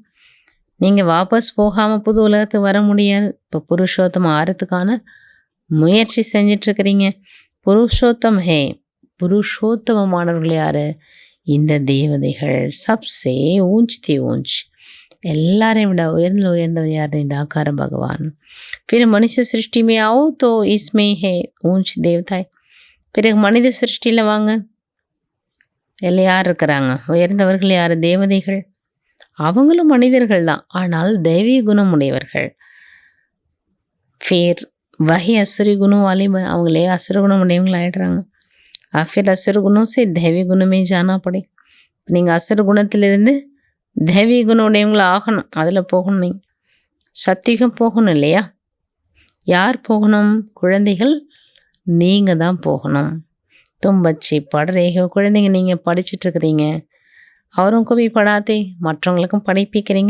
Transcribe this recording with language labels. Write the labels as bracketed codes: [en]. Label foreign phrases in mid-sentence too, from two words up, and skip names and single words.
[ta] நீங்கள் வாபஸ் போகாமல் புது உலகத்துக்கு வர முடியாது. இப்போ புருஷோத்தம் ஆறதுக்கான முயற்சி செஞ்சிட்ருக்கிறீங்க. [hi] पुरुषोत्तम है, [ta] புருஷோத்தமமானவர்கள் யார்? இந்த தேவதைகள். [hi] सबसे ऊंच ते ऊंच, [ta] எல்லாரையும் விட உயர்ந்தவர் யார்? [hi] निराकार भगवान। फिर मनुष्य सृष्टि में आओ तो इसमें है ऊंच देवता। [ta] பிறகு மனித சிருஷ்டியில் வாங்க, எல்லாம் யார் இருக்கிறாங்க? உயர்ந்தவர்கள் யார்? தேவதைகள். அவங்களும் மனிதர்கள் தான், ஆனால் தெய்வீக குணம் உடையவர்கள்। [hi] फिर वही असुरी गुणों वाले [ta] அவங்களே அசுர குணம் உடையவங்கள் ஆயிடுறாங்க। [hi] फिर असुर गुणों से दैवी गुण में जाना पड़े। [ta] நீங்கள் அசுர குணத்திலிருந்து தெய்வீக குணம் உடையவங்கள ஆகணும், அதில் போகணும், நீங்கள் சத்தியுகம் போகணும் இல்லையா? யார் போகணும்? குழந்தைகள் நீங்கள் தான் போகணும்। [hi] तुम बच्चे पढ़ रहे हो, [ta] குழந்தைங்க நீங்கள் படிச்சுட்ருக்கிறீங்க, அவருக்கும் போய் படாதே, மற்றவங்களுக்கும் படிப்பிக்கிறீங்க।